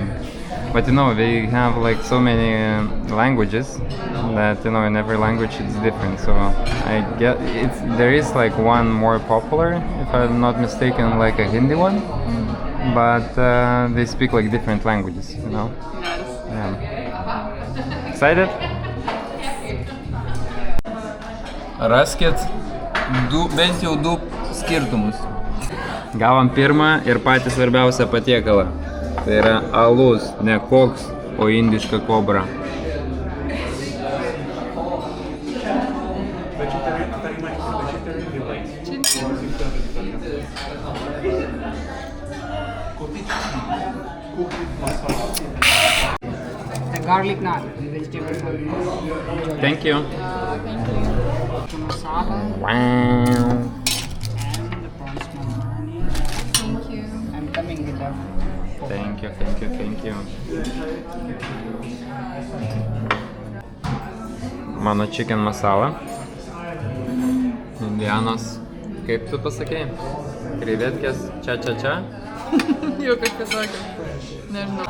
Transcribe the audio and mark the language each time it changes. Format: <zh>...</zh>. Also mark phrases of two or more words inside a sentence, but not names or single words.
<en>But you know, they have like so many languages that you know in every language it's different. So I get there is like one more popular, if I'm not mistaken, like a Hindi one. But they speak like different languages, you know. Yeah. Excited?</en> <lt>Raskit bent jau du skirtumus. Gavom pirmą ir patį svarbiausią patiekalą. Tai yra alus, ne koks, o indiška kobra.</lt> <en>The garlic naan, vegetable naan. Thank you. The masala Wow. and the prawns malwani. Thank you. I'm coming with that. Thank you. Mano chicken masala.</en> <lt>Indianos. Kaip tu pasakei? Krevetkės čia. Jau kažkas tokio. Nežinau.</lt>